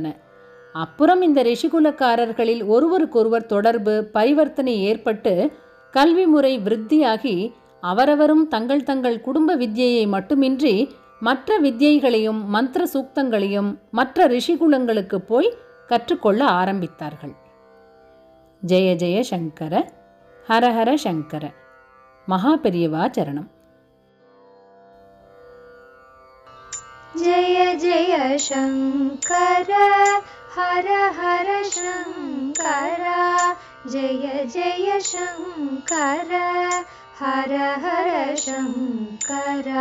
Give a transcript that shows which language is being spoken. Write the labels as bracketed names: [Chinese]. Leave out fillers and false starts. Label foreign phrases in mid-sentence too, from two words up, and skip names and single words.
[Tamil] அப்புறம் இந்த ரிஷிகுலக்காரர்களில் ஒருவருக்கொருவர் தொடர்பு பரிவர்த்தனை ஏற்பட்டு கல்வி முறை விருத்தியாகி அவரவரும் தங்கள் குடும்ப வித்யையை மட்டுமின்றி மற்ற வித்யைகளையும் மந்திர சூக்தங்களையும் மற்ற ரிஷிகுலங்களுக்கு போய் கற்றுக்கொள்ள ஆரம்பித்தார்கள். [Sanskrit] जय जय शंकर, हर हर शंकर. [Tamil] மகாபெரியவா சரணம். [Sanskrit] जय जय शंकर, हर हर शंकर. जय जय शंकर, हर हर शंकर.